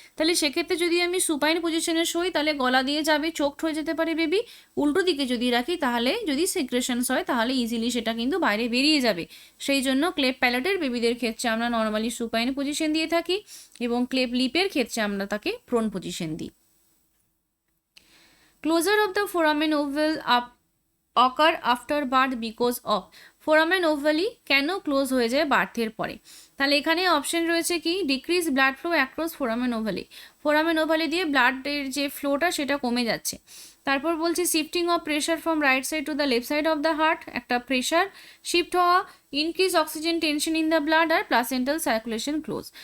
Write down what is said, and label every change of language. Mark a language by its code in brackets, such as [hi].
[bn] তাহলে সেক্ষেত্রে যদি আমি সুপাইন পজিশনে শোই তাহলে গলা দিয়ে যাবে, চোখড হয়ে যেতে পারে বেবি। উল্টো দিকে যদি রাখি তাহলে যদি সিক্রেশনস হয় তাহলে ইজিলি সেটা কিন্তু বাইরে বেরিয়ে যাবে। সেই জন্য ক্লেপ প্যালেটের বেবিদের ক্ষেত্রে আমরা নর্মালি সুপাইন পজিশন দিয়ে থাকি এবং ক্লেপ লিপের ক্ষেত্রে আমরা তাকে প্রোন পজিশন দিই। [en] Closure of the foramen oval occur after birth because of, [bn] foramen ovale কেন ক্লোজ হয়ে যায় বার্থের পরে? তাহলে এখানে অপশন রয়েছে কি, [en] decrease blood flow across foramen ovale, [bn] foramen ovale দিয়ে ব্লাডের যে ফ্লোটা সেটা কমে যাচ্ছে। তারপর বলছি [en] shifting of pressure from right side to the left side of the heart, [bn] একটা প্রেশার শিফট হওয়া, [en] Increase oxygen tension in the blood, আর placental circulation close.